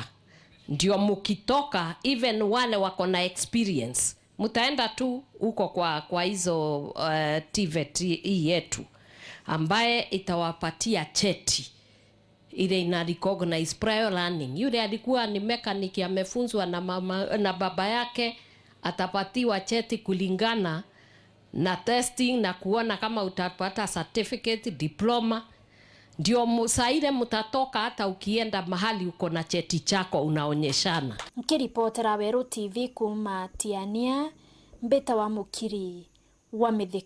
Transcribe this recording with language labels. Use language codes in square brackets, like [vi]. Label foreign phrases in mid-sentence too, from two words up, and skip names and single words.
[sw] Ndio mukitoka even wale wako na experience mtaenda tu huko kwa hizo TVET yetu ambaye itawapatia cheti ile ina [en] recognize prior learning. [sw] Yule alikuwa ni mechanic amefunzwa na baba yake atapatiwa cheti kulingana na testing na kuona kama utapata [en] certificate, diploma [sw] ndio musaire mutatoka hata ukienda mahali uko na cheti chako unaonyeshana. [mer] Nkiripotera Weru TV kuma Tiania, Mbita wa Mukiri wa Mithika.